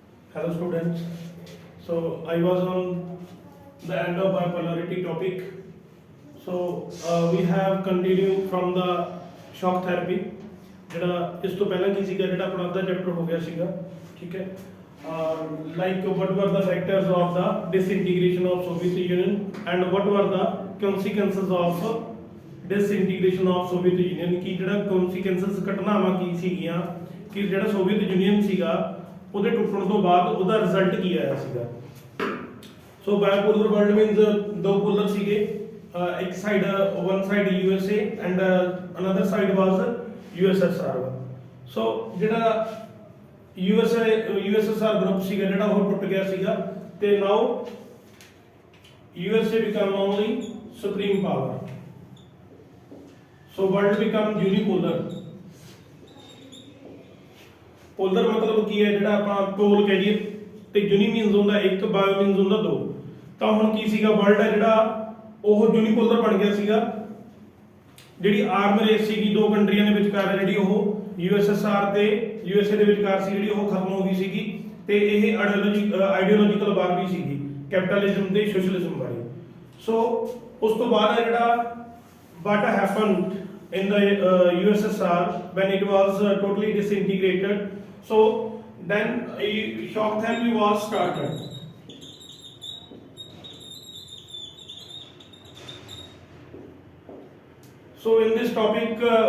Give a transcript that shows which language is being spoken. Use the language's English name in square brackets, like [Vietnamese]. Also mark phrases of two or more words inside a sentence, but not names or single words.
[English] Hello students. So I was on the end of bipolarity topic. So we have continued from the shock therapy. [Punjabi] ਜਿਹੜਾ ਇਸ ਤੋਂ ਪਹਿਲਾਂ ਕੀ ਸੀਗਾ ਜਿਹੜਾ ਆਪਣਾ ਅੱਧਾ ਚੈਪਟਰ ਹੋ ਗਿਆ ਸੀਗਾ ਠੀਕ ਹੈ [English] like what were the factors of the disintegration of Soviet Union and what were the consequences of disintegration of Soviet Union [Punjabi] ਕੀ ਜਿਹੜਾ consequences ਘਟਨਾਵਾਂ ਕੀ ਸੀਗੀਆਂ ਕਿ ਜਿਹੜਾ ਸੋਵੀਅਤ ਯੂਨੀਅਨ ਸੀਗਾ ਉਹਦੇ ਟੁੱਟਣ ਤੋਂ ਬਾਅਦ ਉਹਦਾ ਰਿਜ਼ਲਟ ਕੀ ਆਇਆ ਸੀਗਾ [English] so bipolar world means [Punjabi] ਦੋ ਪੋਲਰ ਸੀਗੇ ਇੱਕ ਸਾਈਡ [English] one side USA and another side was USSR so ਜਿਹੜਾ [Punjabi] USSR ਗਰੁੱਪ ਸੀਗਾ ਜਿਹੜਾ ਉਹ ਟੁੱਟ ਗਿਆ ਸੀਗਾ ਤੇ [English] now USA become only supreme power so world become unipolar [Punjabi] ਪੋਲਰ ਮਤਲਬ ਕੀ ਹੈ ਜਿਹੜਾ ਆਪਾਂ ਪੋਲ ਕਹ ਲਈਏ ਤੇ [English] uni means [Punjabi] ਹੁੰਦਾ ਇੱਕ [English] bio means [Punjabi] ਹੁੰਦਾ ਦੋ ਤਾਂ ਹੁਣ ਕੀ ਸੀਗਾ ਵਰਲਡ ਹੈ ਜਿਹੜਾ ਉਹ ਯੂਨੀਪੋਲਰ ਬਣ ਗਿਆ ਸੀਗਾ ਜਿਹੜੀ [English] arm race [Punjabi] ਸੀਗੀ ਦੋ ਕੰਟਰੀਆਂ ਦੇ ਵਿਚਕਾਰ ਜਿਹੜੀ ਉਹ USSR ਤੇ USA ਦੇ ਵਿਚਕਾਰ ਸੀ ਜਿਹੜੀ ਉਹ ਖਤਮ ਹੋ ਗਈ ਸੀਗੀ ਤੇ ਇਹ [English] ideological war [Punjabi] ਵੀ ਸੀਗੀ ਕੈਪੀਟਲਿਜ਼ਮ ਤੇ ਸੋਸ਼ਲਿਜ਼ਮ ਵਾਲੀ ਸੋ ਉਸ ਤੋਂ ਬਾਅਦ ਹੈ ਜਿਹੜਾ [English] what happened in the USSR when it was totally disintegrated so then a shock therapy was started so in this topic